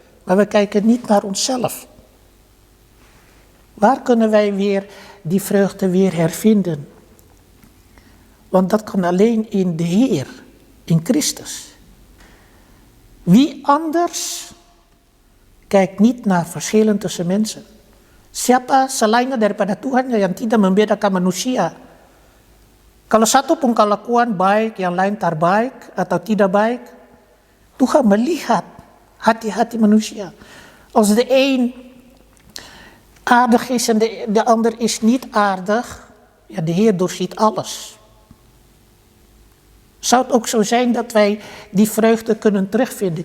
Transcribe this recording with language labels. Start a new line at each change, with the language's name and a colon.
Dutch: Maar we kijken niet naar onszelf. Waar kunnen wij weer die vreugde weer hervinden? Want dat kan alleen in de Heer, in Christus. Wie anders kijkt niet naar verschillen tussen mensen.
Indonesian: Siapa selainnya daripada Tuhan yang tidak membedakan manusia. Kalau satu pun kelakuan baik, yang lain tak baik atau tidak baik, Tuhan melihat hati-hati manusia.
Dutch: Als de een aardig is en de ander is niet aardig, ja, de Heer doorziet alles. Zou het ook zo zijn dat wij die vreugde kunnen terugvinden?